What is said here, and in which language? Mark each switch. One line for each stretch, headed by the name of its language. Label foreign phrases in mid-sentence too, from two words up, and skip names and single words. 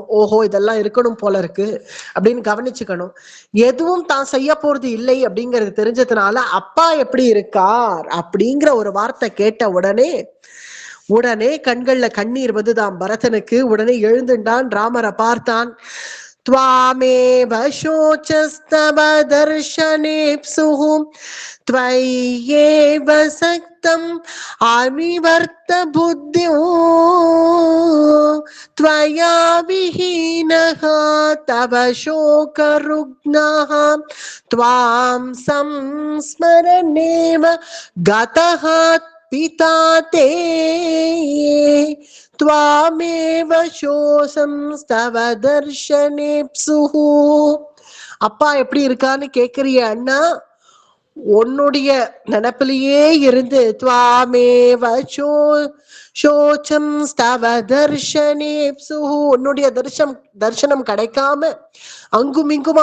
Tamil: ஓஹோ இதெல்லாம் இருக்கணும் போல இருக்கு அப்படின்னு கவனிச்சுக்கணும். எதுவும் தான் செய்ய போறது இல்லை அப்படிங்கிறது தெரிஞ்சதுனால அப்பா எப்படி இருக்கார் அப்படிங்கிற ஒரு வார்த்தை கேட்ட உடனே கண்கள்ல கண்ணீர் வந்துதான் பரதனுக்கு. உடனே எழுந்துட்டான், ராமரை பார்த்தான்.
Sanskrit: त्वामेव शोचस्तव दर्शनेप्सुः त्वय्येव सक्तम् आविवर्त बुद्धिं त्वया विहीनः तव शोकरुग्नः त्वां संस्मरनेव गतः पिता ते त्वामेव शोसं स्तव दर्शनेप्सुः.
Tamil: அப்பா எப்படி இருக்கான்னு கேக்குறிய அண்ணா, உன்னுடைய நினப்பிலேயே இருந்து
Sanskrit: त्वामेव शोचं स्तव दर्शने
Tamil: உன்னுடைய தர்சனம் கிடைக்காம அங்கும் இங்குமா